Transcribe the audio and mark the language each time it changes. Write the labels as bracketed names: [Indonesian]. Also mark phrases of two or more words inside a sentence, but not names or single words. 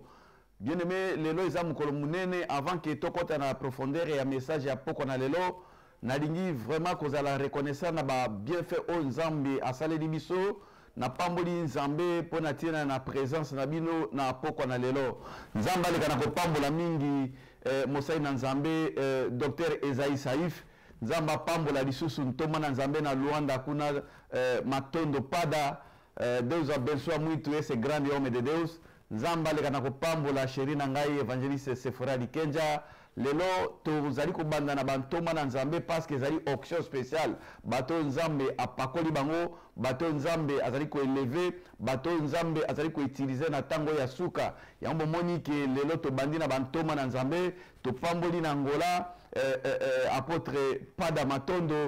[Lingala] Bien aimé, lelo eza mukolo munene [French] avant que [Lingala] tokota na profondeur ya message ya poko na lelo nalingi vraiment kozala reconnaissant na ba bienfait o nzambe asaleli biso na pamboli nzambe pona tina na présence na bino na poko na lelo nzambe aleka na kopambola mingi mosai na nzambe Dr Ezaïe Saif nzambe apambola lisusu ntoma na nzambe na Luanda kuna matondo pada [Portuguese] Deus abençoa muito esse grande homem de Deus [Lingala] nzamba leka na kopambola chéri na ngai évangéliste Sephora Likenja lelo tozali kobanda na bantoma na nzambe [French] parce que [Lingala] ezali auction spéciale bato nzambe apakoli bango bato nzambe azali koeleve bato nzambe azali koutiliser na tango ya suka yango bomoni ke lelo tobandi na bantoma na nzambe topamboli na Angola apôtre Pada Matondo